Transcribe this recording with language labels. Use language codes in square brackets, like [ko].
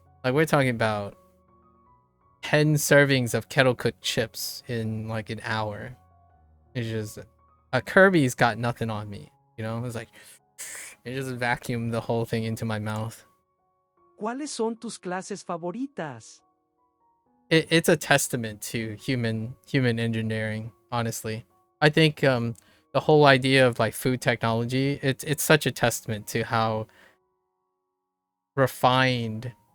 [en] Like we're talking about 10 servings of kettle cooked chips in like an hour. It's just Kirby's got nothing on me, you know. It's like it just vacuumed the whole thing into my mouth. [es] ¿Cuáles son tus clases favoritas? [en] It's a testament to human engineering, honestly. I think the whole idea of like food technology, it's such a testament to how refined